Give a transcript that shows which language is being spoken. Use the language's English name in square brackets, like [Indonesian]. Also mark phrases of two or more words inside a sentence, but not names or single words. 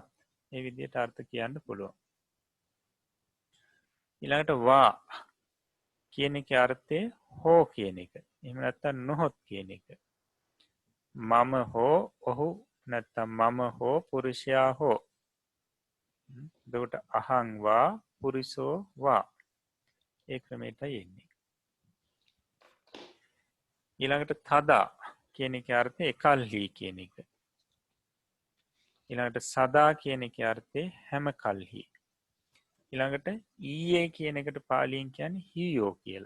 [Sinhala] මේ විදිහට අර්ථ කියන්න පුළුවන්. ඊළඟට වා කියන එකේ අර්ථය හෝ කියන එක. එහෙම නැත්නම් නොහොත් කියන එක. මම හෝ ඔහු නැත්නම් මම හෝ පුරුෂයා හෝ. [Pali] එතකොට අහං වා පුරිසෝ වා. [Sinhala] ඒ ක්‍රමයටයි එන්නේ. ඊළඟට තදා කියන එකේ අර්ථය එකල්හි කියන එක. ඊළඟට සදා කියන එකේ අර්ථය හැම කල්හි. ඊළඟට ඊයේ කියන එකට පාලියෙන් කියන්නේ හීයෝ කියලා.